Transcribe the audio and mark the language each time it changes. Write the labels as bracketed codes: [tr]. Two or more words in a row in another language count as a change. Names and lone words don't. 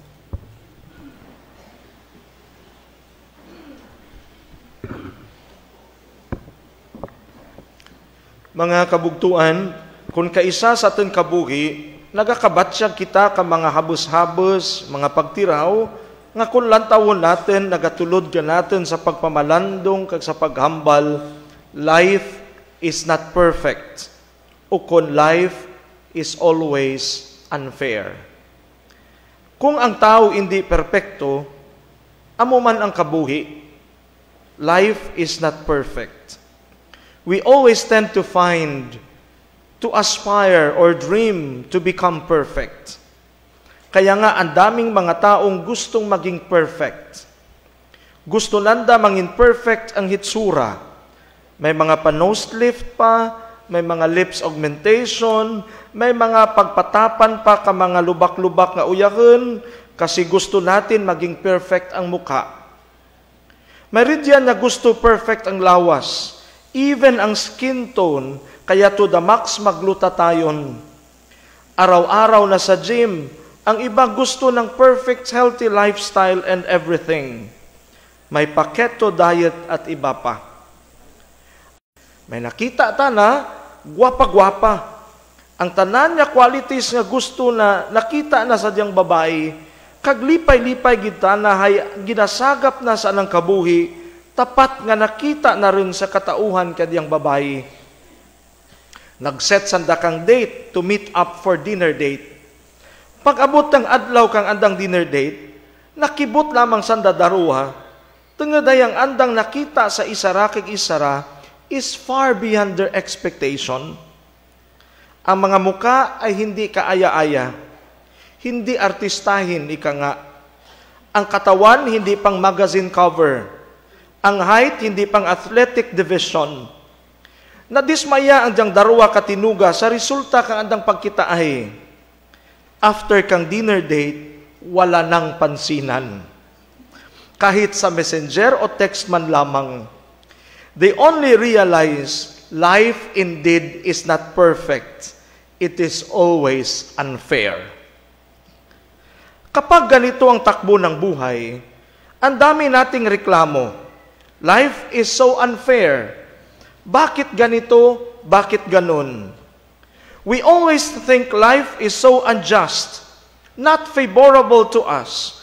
[hil] Mga kabugtuan, kung kaisa sa aton kabuhi, nagakabatsyag kita ka mga habos-habos, mga pagtiraw, nga kung lantawon natin, nagatulod ka natin sa pagpamalandong kag sa paghambal, [en] life is not perfect. [tl] O kung [en] life is always unfair. [hil] Kung ang tao hindi perpekto, amo man ang kabuhi, [en] life is not perfect. We always tend to aspire or dream to become perfect. [tl] Kaya nga ang daming mga taong gustong maging perfect. [hil] Gusto nanda mangin perfect ang hitsura. [tl] May mga pa- [en] nose lift [tl] pa, may mga [en] lips augmentation, [tl] may mga pagpatapan pa ka mga lubak-lubak nga uyaken, kasi gusto natin maging perfect ang mukha. [hil] May ridyan na gusto perfect ang lawas, even ang [en] skin tone, [hil] kaya [en] to the max [hil] magluta tayon. [tl] Araw-araw na sa gym, ang iba gusto ng [en] perfect healthy lifestyle and everything. [tl] May paketo diet at iba pa. [hil] May nakita ta na, gwapa-gwapa. Ang tanan niya qualities nga gusto na nakita na sa diyang babae, kag lipay-lipay kita na ginasagap na sa anang kabuhi, tapat nga nakita na rin sa katauhan kadiyang babae. Nagset sanda kang [en] date to meet up for dinner date. [hil] Pag abot ng adlaw kang andang dinner date, nakibot lamang sanda daruha, tungaday ang andang nakita sa isara kag isara, [en] is far beyond their expectation. [tl] Ang mga muka ay hindi kaaya-aya. hindi artistahin, ika nga. Ang katawan, hindi pang magazine cover. Ang height, hindi pang [en] athletic division. [hil] Nadismaya ang diyang darwa katinuga sa resulta kang andang pagkitaahe. After kang [en] dinner date, [hil] wala nang pansinan. [tl] Kahit sa messenger o text man lamang, [en] they only realize life indeed is not perfect. It is always unfair. [tl] Kapag ganito ang takbo ng buhay, ang dami nating reklamo. [en] Life is so unfair. [tl] Bakit ganito? Bakit ganun? [en] We always think life is so unjust, not favorable to us.